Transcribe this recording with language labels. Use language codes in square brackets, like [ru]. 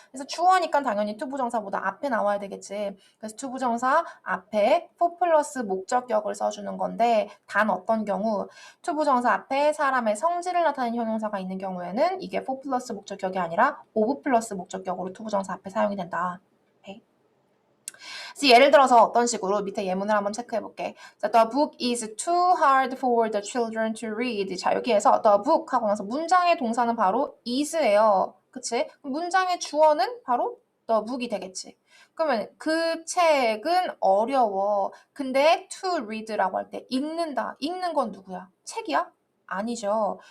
[ko] 그래서 주어니까 당연히 투부정사보다 앞에 나와야 되겠지. 그래서 투부정사 앞에 for 플러스 목적격을 써주는 건데 단 어떤 경우 투부정사 앞에 사람의 성질을 나타내는 형용사가 있는 경우에는 이게 for 플러스 목적격이 아니라 of 플러스 목적격으로 투부정사 앞에 사용이 된다. 그래서 예를 들어서 어떤 식으로 밑에 예문을 한번 체크해 볼게. [en] 자, the book is too hard for the children to read. [ko] 자, 여기에서 the book 하고 나서 문장의 동사는 바로 is예요. 그치? 문장의 주어는 바로 the book이 되겠지. 그러면 그 책은 어려워. 근데 [en] to read [ko] 라고 할 때 읽는다. 읽는 건 누구야? 책이야? 아니죠.